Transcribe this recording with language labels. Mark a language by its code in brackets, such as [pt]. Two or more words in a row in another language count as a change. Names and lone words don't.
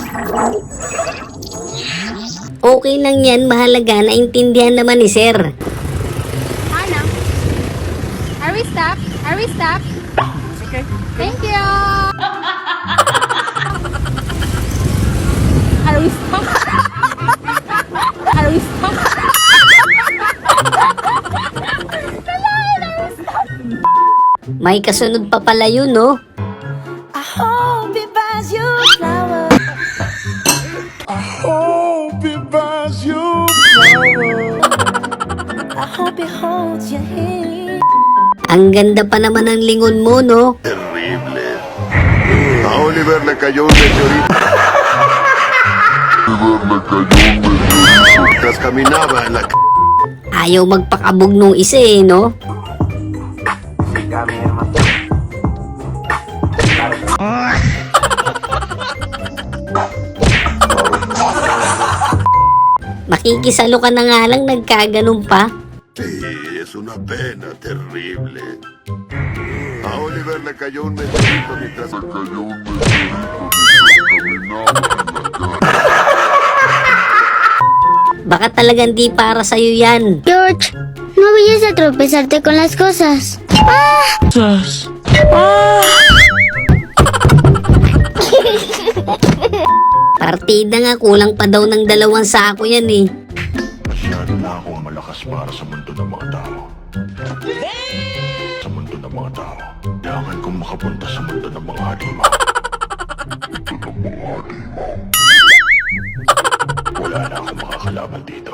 [tl] Okay lang yan, mahalaga, naintindihan naman ni sir. Ano? [en] Are we stop? Are we stop? Okay. Thank you! Are we stop? Are we stop? [tl] May kasunod pa pala yun, no? [en] I hope it buys you flowers. Hope it buys you flowers. I hope it holds your hand. [tl] Ang ganda pa naman ng lingon mo, no? [es] Terrible. A Oliver le cayó un meteorito. Mientras caminaba en la [tl] Ayaw magpakabog nung isa eh, no? Makikisalo ka na nga lang, nagkaganon pa. [es] Sí, es una pena terrible. A Oliver le cayó un meteorito mientras caminaba en la [tl] Baka talagang di para sa'yo yan. [es] George, no vayas a tropezarte con las cosas. [tl] Partida nga, kulang pa daw ng 2 sako yan eh. Masyado na akong malakas para sa mundo ng mga tao. Sa mundo ng mga tao. Kailangan kong makapunta sa mundo ng mga halimaw. Wala na akong makakalaban dito.